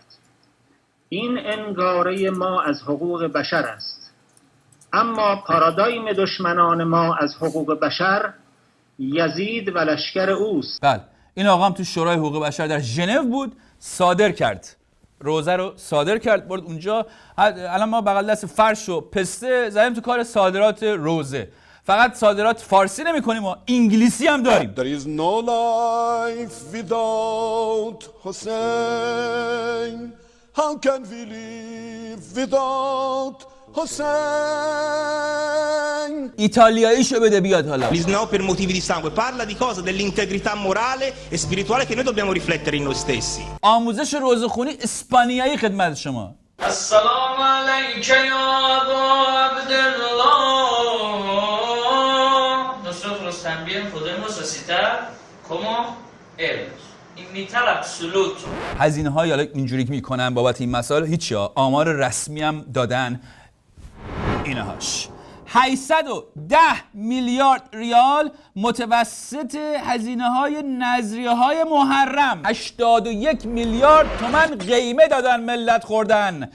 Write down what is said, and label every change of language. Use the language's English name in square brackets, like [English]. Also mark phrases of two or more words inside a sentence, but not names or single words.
[Persian] این انگاره ما از حقوق بشر است، اما پارادایم دشمنان ما از حقوق بشر یزید و لشکر اوست. بله این آقا هم تو شورای حقوق بشر در ژنو بود، صادر کرد روزه رو، صادر کرد برد اونجا. الان ما بغل دست فرش و پسته زدیم تو کار صادرات روزه. فقط صادرات فارسی نمی کنیم و انگلیسی هم داریم. [English] There is no life without Hussein. How can we live without Hussein? [Persian] ایتالیاییشو بده بیاد حالا. [Italian] L'Islam per motivi di sangue parla di cosa? Dell'integrità morale e spirituale che noi dobbiamo riflettere in noi stessi. [Persian] آموزش روزه‌خونی اسپانیایی خدمت شما. [Arabic] السلام علیک یا ابا عبدالله. [Spanish] Nosotros también podemos recitar como él. Imitar absoluto. [Persian] هزینه های حالا اینجوری که میکنن بابت این مسائل هیچی ها. آمار رسمی هم دادن اینهاش 810 میلیارد ریال متوسط هزینه های نذریه های محرم. 81 میلیارد تومن قیمه دادن ملت خوردن.